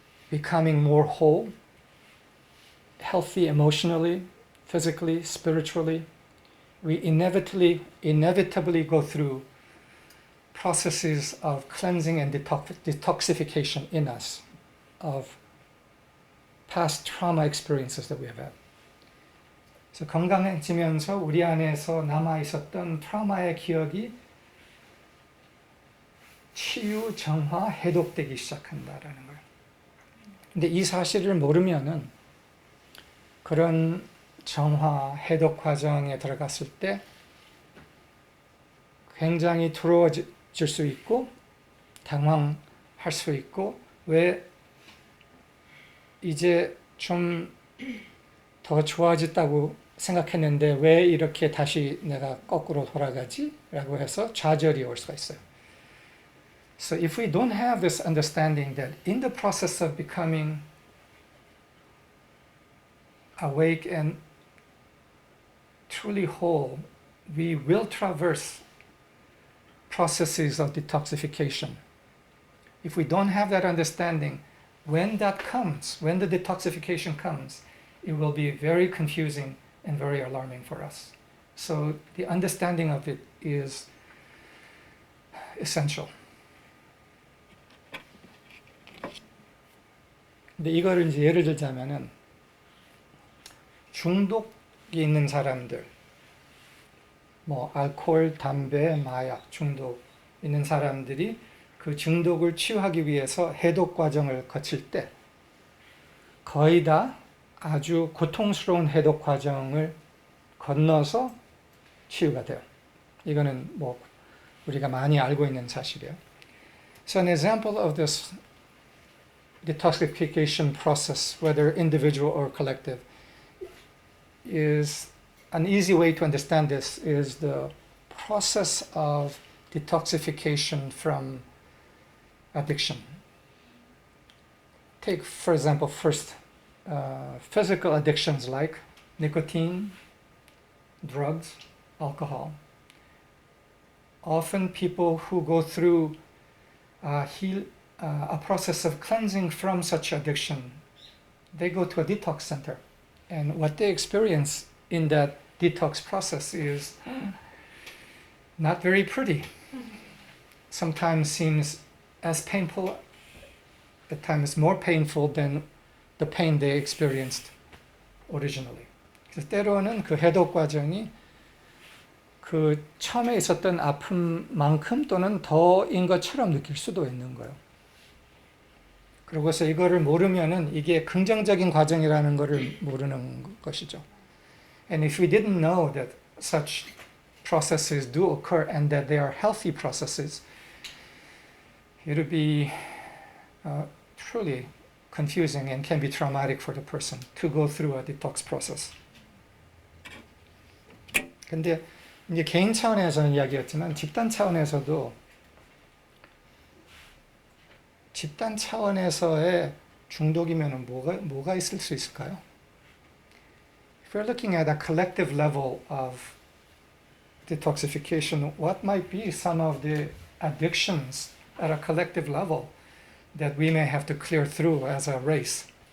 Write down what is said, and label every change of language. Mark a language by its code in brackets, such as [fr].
[en] becoming more whole, healthy emotionally, physically, spiritually, we inevitably go through processes of cleansing and detoxification in us of past trauma experiences that we have had. [ko] 그래서 건강해지면서 우리 안에서 남아 있었던 트라우마의 기억이 치유, 정화, 해독되기 시작한다라는 거예요. 근데 이 사실을 모르면은 그런 정화, 해독 과정에 들어갔을 때 굉장히 두려워질 수 있고 당황할 수 있고 왜 이제 좀 더 좋아졌다고 생각했는데 왜 이렇게 다시 내가 거꾸로 돌아가지? 라고 해서 좌절이 올 수가 있어요. [en] So if we don't have this understanding that in the process of becoming awake and truly whole, we will traverse processes of detoxification. If we don't have that understanding, when that comes, when the detoxification comes, it will be very confusing and very alarming for us. So the understanding of it is essential. [ko] 근데 이거를 이제 예를 들자면은 중독이 있는 사람들, 뭐 알코올, 담배, 마약 중독 있는 사람들이 그 중독을 치유하기 위해서 해독 과정을 거칠 때 거의 다 아주 고통스러운 해독 과정을 건너서 치유가 돼요. 이거는 뭐 우리가 많이 알고 있는 사실이에요. [en] So an example of this detoxification process, whether individual or collective, is an easy way to understand this is the process of detoxification from addiction. Take, for example, first physical addictions like nicotine, drugs, alcohol. Often people who go through a process of cleansing from such addiction, they go to a detox center. And what they experience in that detox process is not very pretty. Sometimes seems as painful, at times more painful than the pain they experienced originally. [ko] 그래서 때로는 그 해독 과정이 그 처음에 있었던 아픔만큼 또는 더인 것처럼 느낄 수도 있는 거예요. 그러고서 이거를 모르면은 이게 긍정적인 과정이라는 것을 모르는 것이죠. [en] And if we didn't know that such processes do occur and that they are healthy processes, it'll be truly confusing and can be traumatic for the person to go through a detox process. [ko] 근데 이제 개인 차원에서는 이야기였지만 집단 차원에서도 집단 차원에서의 중독이면은 뭐가 있을 수 있을까요? [en] If we're looking at a collective level of detoxification, what might be some of the addictions at a collective level that we may have to clear through as a race?